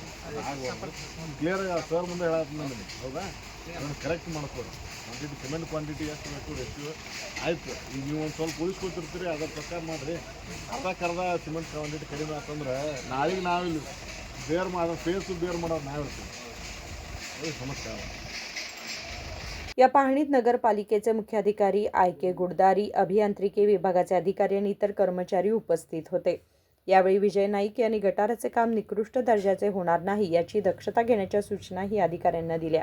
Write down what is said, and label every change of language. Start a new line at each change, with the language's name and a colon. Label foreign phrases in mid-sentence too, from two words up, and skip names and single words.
English: clear sir
Kannada: ಮುಂದೆ ಹೇಳತ್ತೀನಿ ನನಗೆ ಹೌದಾ ಅದನ್ನು ಕರೆಕ್ಟ್ ಮಾಡ್ಕೊಡಿ।
English: quantity cement quantity
Kannada: ಎಷ್ಟು ಬೇಕು ರೆಸ್ಯೂ ಆಯ್ತು। ಈಗ ನೀವು ಒಂದು ಸ್ವಲ್ಪ ಉಳಿಸ್ಕೊತಿರ್ತೀರಿ ಅದ್ರ ಪ್ರಕಾರ ಮಾಡಿರಿ। ಅರ್ಧ
English: cement quantity
Kannada: ಕಡಿಮೆ ಆತಂದ್ರೆ ನಾಳೆಗೆ ನಾವಿಲ್ಲಿ ಬೇರ್ ಮಾಡೋ ಫೇಸು ಬೇರ್ ಮಾಡೋದು ನಾವು ಇರ್ತೀವಿ ಸಮಸ್ಯೆ।
Marathi: या पाहणीत नगरपालिकेचे मुख्याधिकारी आय.के. गुडदारी, अभियांत्रिकी विभागाचे अधिकारी आणि इतर कर्मचारी उपस्थित होते। यावेळी विजय नाईक यांनी गटाराचे काम निकृष्ट दर्जाचे होणार नाही याची दक्षता घेण्याच्या सूचनाही अधिकाऱ्यांना दिल्या।